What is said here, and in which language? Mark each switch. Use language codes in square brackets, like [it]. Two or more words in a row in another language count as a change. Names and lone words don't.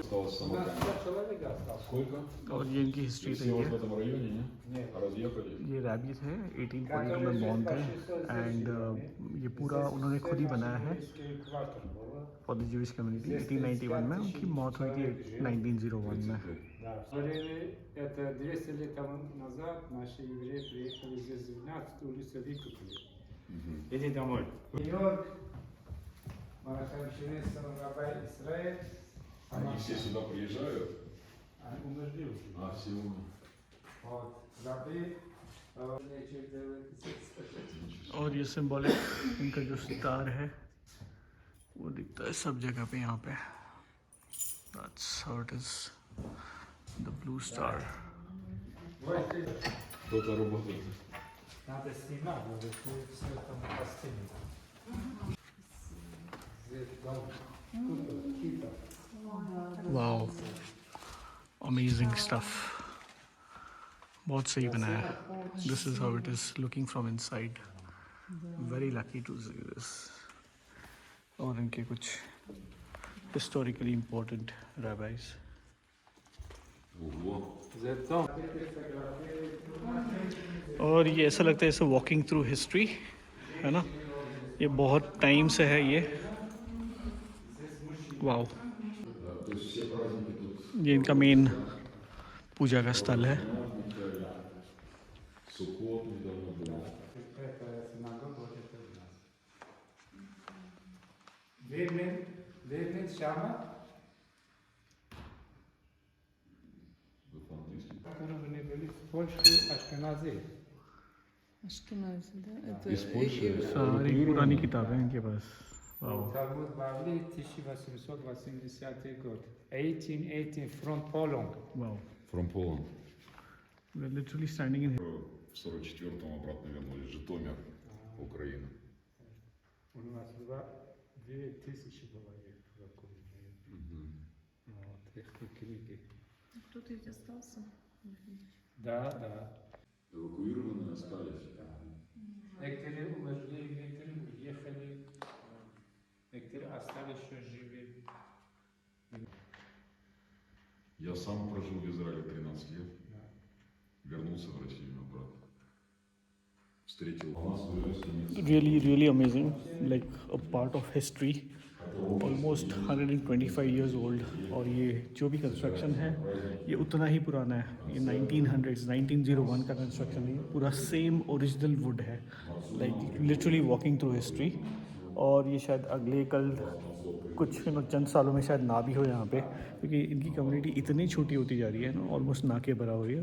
[ru] вас самокат. Сколько? [hi] और ये इनकी हिस्ट्री [ru] Все [hi] रही [ru] вот [hi] है। [ru] в этом रайоне, не? Разъехали? [hi] ये रैबी थे 1842 में बॉर्न थे एंड ये पूरा उन्होंने खुद ही बनाया है [en] for the Jewish community. [hi] 1891 में उनकी मौत हुई थी 1901 में। [ru] Да, говорили, это 200 лет тому назад наши евреи приехали здесь в 12 улицу выкупили. Иди домой. Нью-Йорк, Марахамшире, Самарабай, Израиль. Они все сюда приезжают? Они умерли уже. А, все умерли. Вот, рабы, [hi] और ये सिंबॉलिक इनका जो सितार है वो दिखता है सब जगह पे यहाँ पे। [en] That's how it is, the blue star. [ru] Кто-то работает. надо снимать, вот это все там постелить. Здесь дом, тут кита. [en] Wow, amazing stuff. [hi] बहुत सही बनाया है। [en] This is how it is looking from inside. Very lucky to see this. [hi] और इनके कुछ [en] historically important rabbis. [ru] Ого. Здесь дом. [hi] और ये ऐसा लगता है जैसे [en] walking through history [hi] है ना। ये बहुत टाइम से है ये। वाओ, [ru] Да, то есть все праздники тут. [hi] ये इनका मेन पूजा का स्थल है। [ru] Суккот недавно было. Это синагога, вот это у нас. Вермен Шама, Вы по-английски? которые они были в Польше, Ашкенази. Ашкенази, да? Это Из Польши? [hi] सारी पुरानी किताबें हैं इनके पास। वाओ, [ru] Талмуд Бавли, 1880 год. [en] 1818 from Poland. वाओ। From Poland. We're literally standing in. [ru] В 44-м обратно вернулись. Житомир, Украина. У нас 2000 было их в Украине. Вот, их книги. кто-то ведь остался. Да, да. Эвакуированные остались. Некоторые умерли, некоторые уехали, некоторые остались еще живы. Я сам прожил в Израиле 13 лет. Вернулся в Россию обратно. Встретил нас в Иерусалиме. [en] Really amazing, like a part of history, almost 125 years old। [hi] और ये जो भी कंस्ट्रक्शन है ये उतना ही पुराना है। ये 1900s 1901 का कंस्ट्रक्शन है। [en] पूरा same original wood है, like literally walking through history। [hi] और ये शायद अगले कल कुछ चंद सालों में शायद ना भी हो यहाँ पे, क्योंकि इनकी कम्युनिटी इतनी छोटी होती जा रही है ना, ऑलमोस्ट ना के बराबर है।